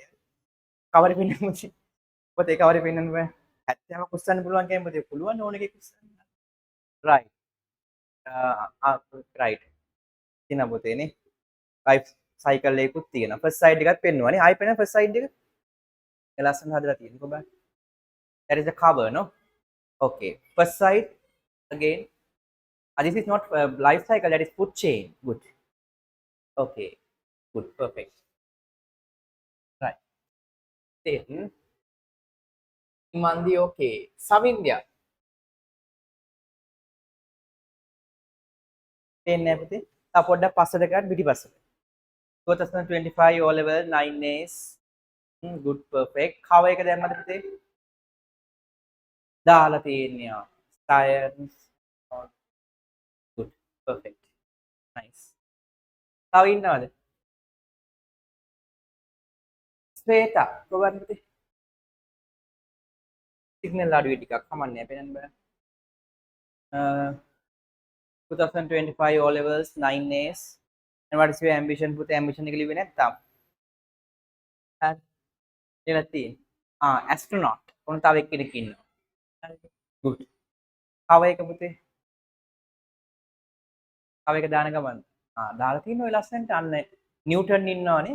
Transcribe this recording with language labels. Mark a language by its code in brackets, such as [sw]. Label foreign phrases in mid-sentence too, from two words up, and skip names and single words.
[si] කවරේ පෙන්නන්න පුතේ? පුතේ කවරේ පෙන්නන්න බෑ. 70ක් උස්සන්න පුළුවන් කියන්නේ පුතේ පුළුවන් ඕන එකක් උස්සන්න. [en] right. right. [si] තියෙන පුතේනේ. [en] life cycle [si] එකකුත් තියෙනවා. [en] first side [si] එකත් පෙන්වන්නේ. ආයි පෙන්නන [en] first side [si] එක. ඒ ලස්සන හදලා තියෙනවා කොබා. [en] That is the cover, no? Okay. First side again. This is not life cycle. That is food chain. Good. Okay. Good. Perfect. Right. Then Mandi. Okay. Savindya. [si] පේන්නේ නැහැ පුතේ. තා පොඩ්ඩක් පස්සට ගන්න පිටිපස්සට. 2025 [en] O level 9As. Good. Perfect. [si] කව එක දැම්මද පුතේ? දාලා තියෙනවා. [en] Science. Good. Perfect. Nice. [si] තව ඉන්නවද? ස්වේතා කොහොමද පුතේ? සිග්නල් අඩුයි ටිකක් කමන්නේ පේන්න බෑ. [en] 2025 O levels 9As. And what is your ambition? [si] පුතේ ambition එක ලිව්වේ නැත්තම්. හරි. ලියලා තියෙන්නේ. astronaut. කොහොමද තව එක්කෙනෙක් ඉන්නවා. good. කව එක පුතේ? කව එක දාන ගමන්. දාලා තියෙන ඔය ලස්සනට අන්න නිව්ටන් ඉන්නවනේ.